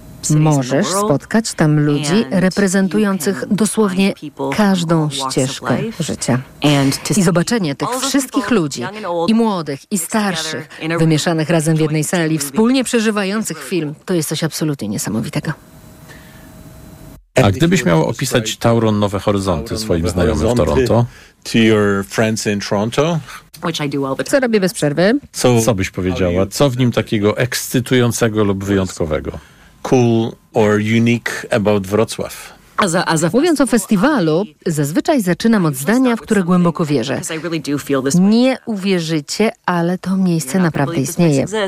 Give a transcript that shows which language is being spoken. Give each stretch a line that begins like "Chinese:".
Polish: Możesz spotkać tam ludzi reprezentujących dosłownie każdą ścieżkę życia. I zobaczenie tych wszystkich ludzi, i młodych, i starszych, wymieszanych razem w jednej sali, wspólnie przeżywających film, to jest coś absolutnie niesamowitego. A gdybyś miał opisać Tauron Nowe Horyzonty swoim znajomym w Toronto?
English: To your friends in Toronto?
Polish: Co robię bez przerwy? Co byś powiedziała? Co w nim takiego ekscytującego lub wyjątkowego?
English: Cool or unique about Wrocław?
Polish: Mówiąc o festiwalu, zazwyczaj zaczynam od zdania, w które głęboko wierzę. Nie uwierzycie, ale to miejsce naprawdę istnieje.